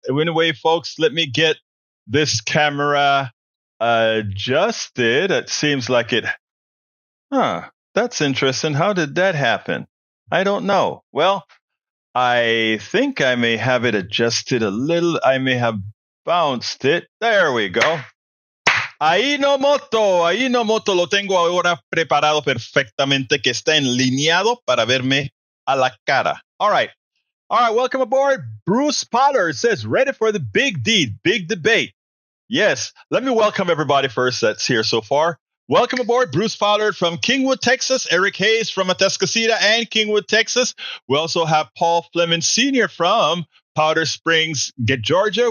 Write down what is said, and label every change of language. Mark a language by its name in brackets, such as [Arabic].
[English] Anyway, folks, let me get this camera adjusted. It seems like it. That's interesting. How did that happen? I don't know. Well, I think I may have it adjusted a little. I may have bounced it. There we go. [Spanish] Ahí no moto, lo tengo ahora preparado perfectamente, que está enlineado para verme a la cara. [English] All right, welcome aboard. Bruce Potter says, ready for the big deed, big debate. Yes, let me welcome everybody first that's here so far. Welcome aboard, Bruce Pollard from Kingwood, Texas, Eric Hayes from Atascocita and Kingwood, Texas. We also have Paul Fleming Sr. from Powder Springs, Georgia.